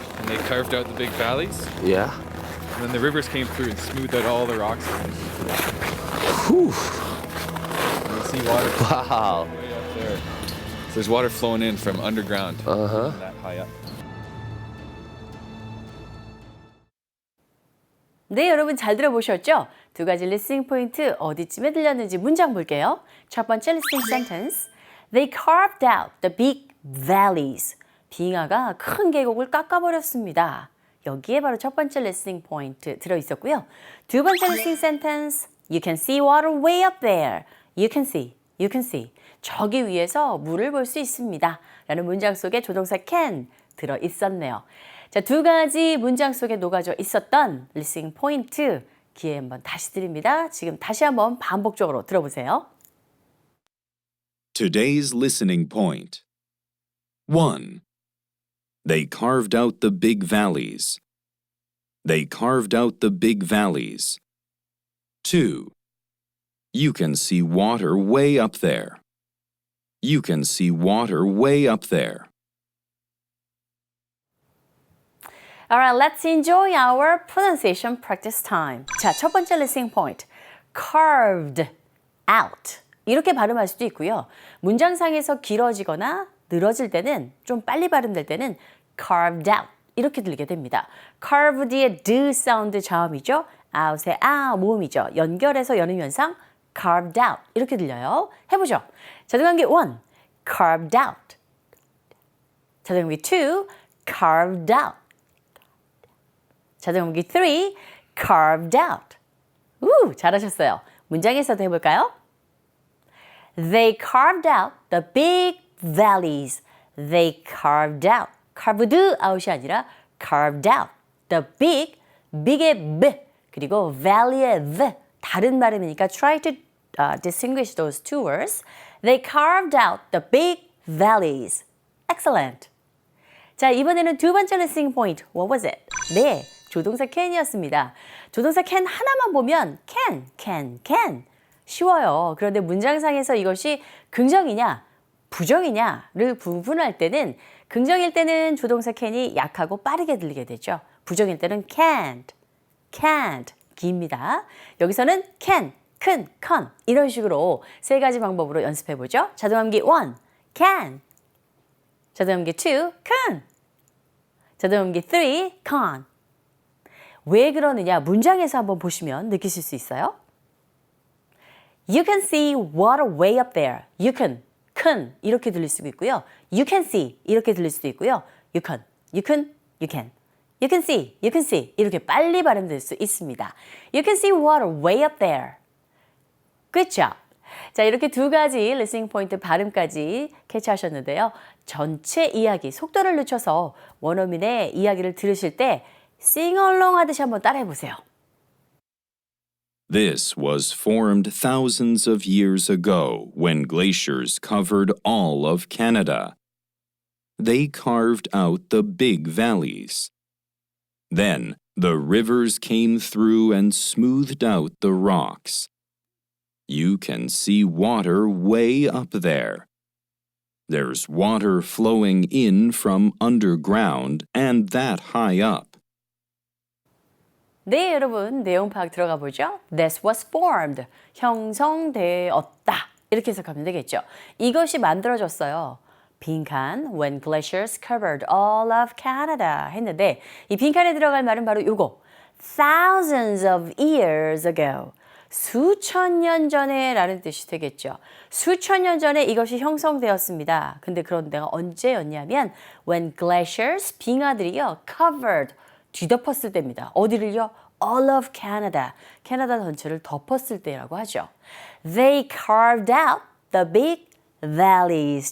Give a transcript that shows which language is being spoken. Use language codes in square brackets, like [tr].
[en] And they carved out the big valleys, Yeah. and then the rivers came through and smoothed out all the rocks. Whew. And you see water Wow. way up there. So there's water flowing in from underground, that high up. [ko] 네, 여러분 잘 들어보셨죠? 두 가지 리스닝 포인트 어디쯤에 들렸는지 문장 볼게요. 첫 번째 리스닝 센텐스. [en] They carved out the big valleys. [ko] 빙하가 큰 계곡을 깎아버렸습니다. 여기에 바로 첫 번째 리스닝 포인트 들어있었고요. 두 번째 리스닝 센텐스. [en] You can see water way up there. You can see. You can see. [ko] 저기 위에서 물을 볼 수 있습니다. 라는 문장 속에 조동사 [en] can [ko] 들어있었네요. 자, 두 가지 문장 속에 녹아져 있었던 리스닝 포인트 기회 한번 다시 드립니다. 지금 다시 한번 반복적으로 들어보세요. [en] Today's listening point. 1. They carved out the big valleys. They carved out the big valleys. 2. You can see water way up there. You can see water way up there. Alright, let's enjoy our pronunciation practice time. [ko] 자, 첫 번째 listening point. [en] Carved out. [ko] 이렇게 발음할 수도 있고요. 문장상에서 길어지거나 늘어질 때는 좀 빨리 발음될 때는 [en] carved out. [ko] 이렇게 들리게 됩니다. carve 뒤에 d 사운드 자음이죠. out의 모음이죠. 연결해서 여는 현상 carved out. 이렇게 들려요. 해보죠. 자동항기 1. [en] carved out. [ko] 자동항기 2. [en] carved out. [ko] 자동항기 3, [en] carved out. [ko] 잘하셨어요. 문장에서도 해볼까요? [en] They carved out the big valleys. They carved out. carved out [ko] 이 아니라 [en] carved out. The big, big의 b, [ko] 그리고 [en] valley의 v. [ko] 다른 발음이니까 [en] try to distinguish those two words. They carved out the big valleys. Excellent. [ko] 자, 이번에는 두 번째 listening point. [en] What was it? 네. [ko] 조동사 can이었습니다. 조동사 can 하나만 보면 can. 쉬워요. 그런데 문장상에서 이것이 긍정이냐, 부정이냐를 구분할 때는 긍정일 때는 조동사 can이 약하고 빠르게 들리게 되죠. 부정일 때는 can't, 깁니다. 여기서는 can, 큰, con 이런 식으로 세 가지 방법으로 연습해 보죠. 자동함기 1, can. 자동함기 2, can. 자동함기 3, con. 왜 그러느냐 문장에서 한번 보시면 느끼실 수 있어요. [en] You can see water way up there. You can 이렇게 들릴 수도 있고요. You can see 이렇게 들릴 수도 있고요. You can see 이렇게 빨리 발음될 수 있습니다. You can see water way up there. Good job. [ko] 자, 이렇게 두 가지 리스닝 포인트 발음까지 캐치하셨는데요. 전체 이야기 속도를 늦춰서 원어민의 이야기를 들으실 때 싱얼롱 하듯이 한번 따라해 보세요. [en] This was formed thousands of years ago when glaciers covered all of Canada. they carved out the big valleys. Then the rivers came through and smoothed out the rocks. You can see water way up there. There's water flowing in from underground and that high up. [ko] 네, 여러분, 내용 파악 들어가 보죠. [en] This was formed. 형성되었다. [ko] 이렇게 해석하면 되겠죠. 이것이 만들어졌어요. 빈칸, [en] when glaciers covered all of Canada [ko] 했는데 이 빈칸에 들어갈 말은 바로 요거. [en] Thousands of years ago. [ko] 수천 년 전에 라는 뜻이 되겠죠. 수천 년 전에 이것이 형성되었습니다. 근데 그런 데가 언제였냐면 [en] when glaciers, [ko] 빙하들이요, covered, 뒤덮었을 때입니다. 어디를요? [en] All of Canada, [ko] 캐나다 전체를 덮었을 때라고 하죠. [en] They carved out the big valleys.